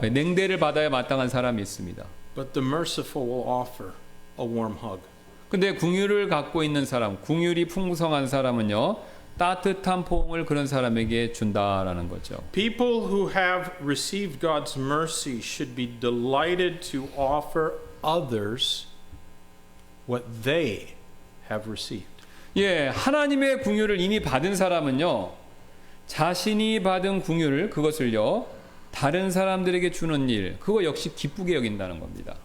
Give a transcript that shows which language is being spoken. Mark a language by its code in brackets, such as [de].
[ko] 냉대를 받아야 마땅한 사람이 있습니다. [en] But the merciful will offer a warm hug. [ko] 근데 궁유를 갖고 있는 사람, 궁율이 풍성한 사람은요 따뜻한 포옹을 그런 사람에게 준다라는 거죠. [en] People who have received God's mercy should be delighted to offer others what they have received. [ko] 예, 하나님의 궁율을 이미 받은 사람은요 자신이 받은 궁율을 그것을요 다른 사람들에게 주는 일 그거 역시 기쁘게 여긴다는 겁니다.